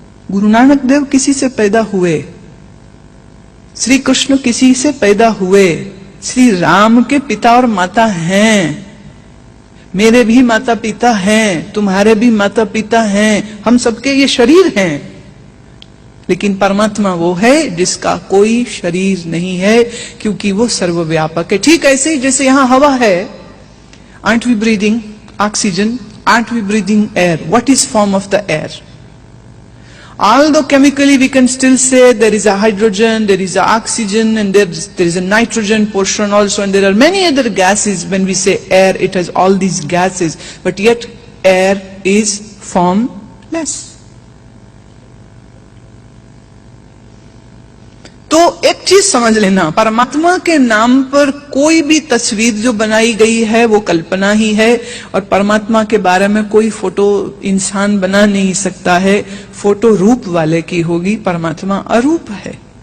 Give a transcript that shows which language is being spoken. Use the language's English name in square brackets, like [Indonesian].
[Hindi] गुरु नानक देव किसी से पैदा हुए, श्री कृष्ण किसी से पैदा हुए, श्री राम के पिता और माता हैं, मेरे भी माता पिता हैं, तुम्हारे भी माता पिता हैं, हम सबके ये शरीर हैं। लेकिन परमात्मा वो है जिसका कोई शरीर नहीं है, क्योंकि वो सर्वव्यापक है। ठीक ऐसे ही जैसे यहां हवा है, [English] aren't we breathing oxygen? Aren't we breathing air? What is form of the air? Although chemically we can still say there is a hydrogen, there is a oxygen, and there is a nitrogen portion also, and there are many other gases. When we say air, it has all these gases, but yet air is formless. [Hindi] तो एक चीज समझ लेना, परमात्मा के नाम पर कोई भी तस्वीर जो बनाई गई है वो कल्पना ही है, और परमात्मा के बारे में कोई फोटो इंसान बना नहीं सकता है। फोटो रूप वाले की होगी, परमात्मा अरूप है।